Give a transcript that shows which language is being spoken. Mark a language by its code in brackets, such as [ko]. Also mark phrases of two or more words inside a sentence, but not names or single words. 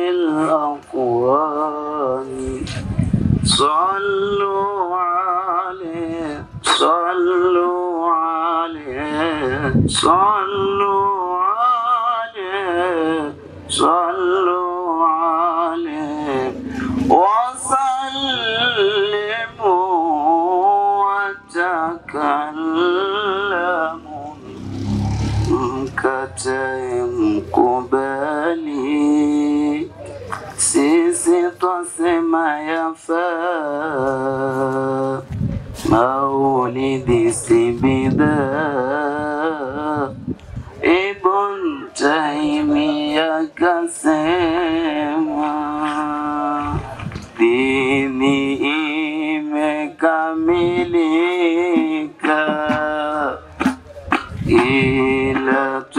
[ar] الأكوان صلوا عليه صلوا عليه صلوا عليه صلوا عليه وسلموا وتكلموا [sw] mkubali sisi twasema yafaa maulidi sibida Ibn Taymiyyah kasema dini imekamilika ila